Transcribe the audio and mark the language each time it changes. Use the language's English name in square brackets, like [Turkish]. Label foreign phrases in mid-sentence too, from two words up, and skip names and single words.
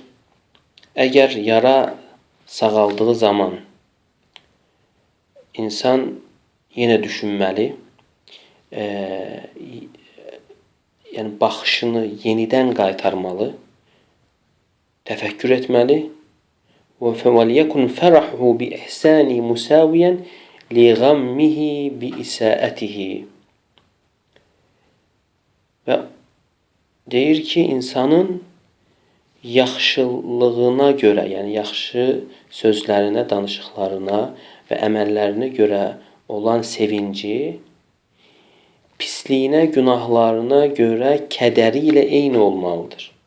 [Azerbaijani] Əgər yara sağaldığı zaman insan yenə düşünməli, yəni baxışını yenidən qaytarmalı, təfəkkür etməli. [Arabic] وَلْيَكُنْ فَرَحُهُ بِإِحْسَانِ مُسَاوِيًا لِغَمِّهِ بِإِسَاءَتِهِ. [Azerbaijani] Və deyir ki, insanın yaxşılığına görə, yəni yaxşı sözlərinə, danışıqlarına və əməllərinə görə olan sevinci, pisliyinə, günahlarına görə kədəri ilə eyni olmalıdır.